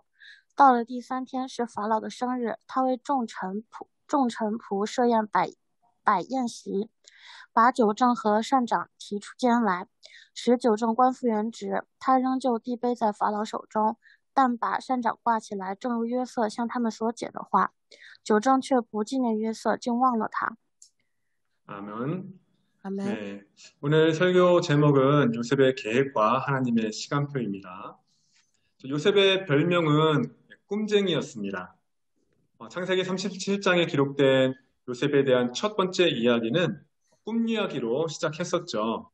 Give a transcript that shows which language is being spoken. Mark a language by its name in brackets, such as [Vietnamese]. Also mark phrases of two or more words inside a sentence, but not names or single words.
[Chinese] 到了第3天是法老的生日，他为众臣仆设宴摆宴席，把酒政和善长提出监来，使酒政官复原职。他仍旧递杯在法老手中，但把善长挂起来，正如约瑟向他们所解的话。酒政却不纪念约瑟，竟忘了他。 [Korean] 아멘. 아멘. 네, 오늘 설교 제목은 요셉의 계획과 하나님의 시간표입니다. 요셉의 별명은 꿈쟁이였습니다. 창세기 37장에 기록된 요셉에 대한 첫 번째 이야기는 꿈 이야기로 시작했었죠.